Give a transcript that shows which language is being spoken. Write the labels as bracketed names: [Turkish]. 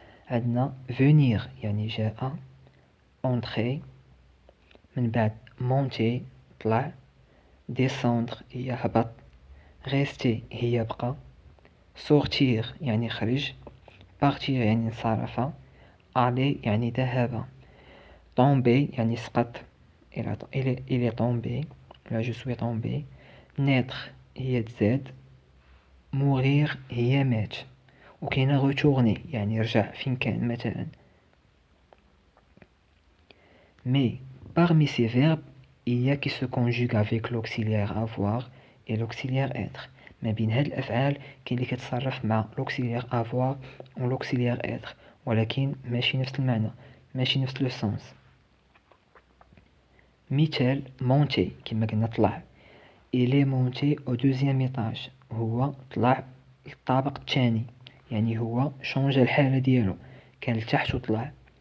[Arabic] عندنا venir يعني جاء، entrer من بعد monter طلع، descendre هي هبط، rester هي بقى، sortir يعني خرج، partir يعني انصرف، aller يعني ذهب، tomber يعني سقط، [French] il est tombé là je suis tombé، [Arabic] naître هي تزاد، mourir هي مات. وكاينه retourner يعني رجع فين كان مثلا. [French] Mais parmi ces verbes, il y a qui se conjuguent avec l'auxiliaire avoir et l'auxiliaire être. [Arabic] ما بين هاد الأفعال كاين اللي كيتصرف مع l'auxiliaire avoir و l'auxiliaire être، ولكن ماشي نفس المعنى، ماشي نفس لو سونس. مثال monter كما قلنا طلع، [French] il est monté au deuxième étage، [Arabic] هو طلع للطابق الثاني، يعني هو شونجا الحالة ديالو، كان لتحت وطلع.